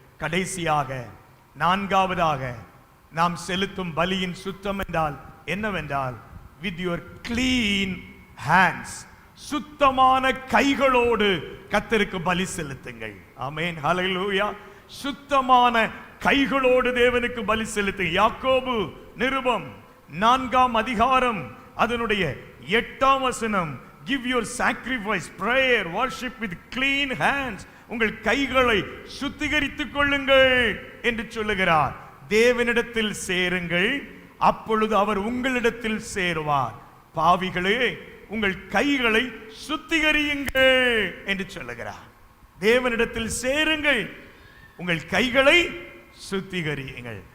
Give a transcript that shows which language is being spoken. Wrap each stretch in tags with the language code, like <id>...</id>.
<ta>கடைசியாக 4வதாக நாம் செலுத்தும் பலியின் சுத்தம் என்றால் என்னவென்றால்,</ta> <en>with your clean hands,</en> <ta>சுத்தமான கைகளோடு கர்த்தருக்கு பலி செலுத்துங்கள். ஆமென், ஹல்லேலூயா. சுத்தமான கைகளோடு தேவனுக்கு பலி செலுத்துங்கள். யாக்கோபு நிருபம் 4ஆம் அதிகாரம் அதனுடைய 8ஆம் வசனம்</ta> <en>give your sacrifice, prayer, worship with clean hands.</en> <ta>உங்கள் கைகளை சுத்திகரித்துக் கொள்ளுங்கள் என்று சொல்லுகிறார். தேவனிடத்தில் சேருங்கள், அப்பொழுது அவர் உங்களிடத்தில் சேருவார். பாவிகளே, உங்கள் கைகளை சுத்திகரியுங்கள் என்று சொல்லுகிறார். தேவனிடத்தில் சேருங்கள், உங்கள் கைகளை சுத்திகரியுங்கள்.</ta>